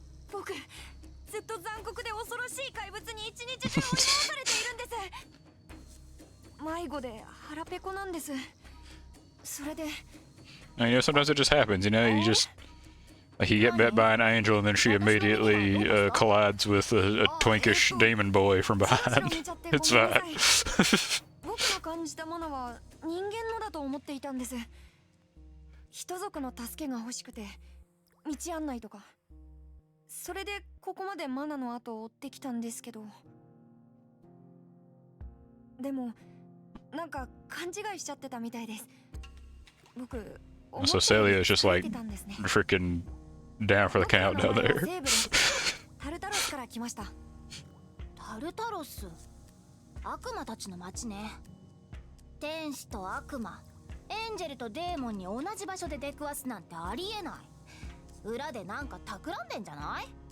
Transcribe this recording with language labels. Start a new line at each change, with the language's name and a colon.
Japanese: 僕ずっと残酷で恐ろしい怪物に一日中追い回されているんです。迷子で腹ペコなんです。それで
English: And, sometimes it just happens, like you get bit by an angel and then she immediately collides with a twinkish demon boy from behind. It's fine.
Japanese: 僕が感じたものは人間のだと思っていたんです。人族の助けが欲しくて道案内とか、それでここまでマナの後を追ってきたんですけど、でもなんか勘違いしちゃってたみたいです。僕
English: So Celia is just like freaking down for the count down there.
Japanese: タルタロスから来ました。タルタロス、悪魔たちの町ね。天使と悪魔、エンジェルとデーモンに同じ場所で出くわすなんてありえない。裏でなんか企んでんじゃない？